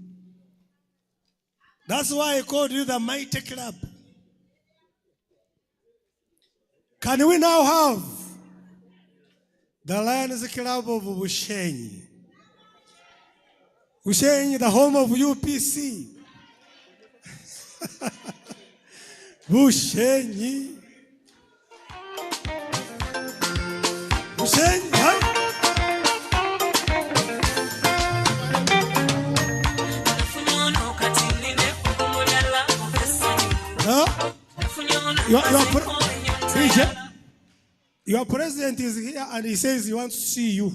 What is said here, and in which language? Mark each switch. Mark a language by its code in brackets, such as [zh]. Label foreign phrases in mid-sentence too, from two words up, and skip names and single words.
[en] That's why I called you the mighty club. Can we now have the Lions Club of Bushenyi? Bushenyi, the home of UPC. Bushenyi. Bushenyi, huh? Your president is here and he says he wants to see you.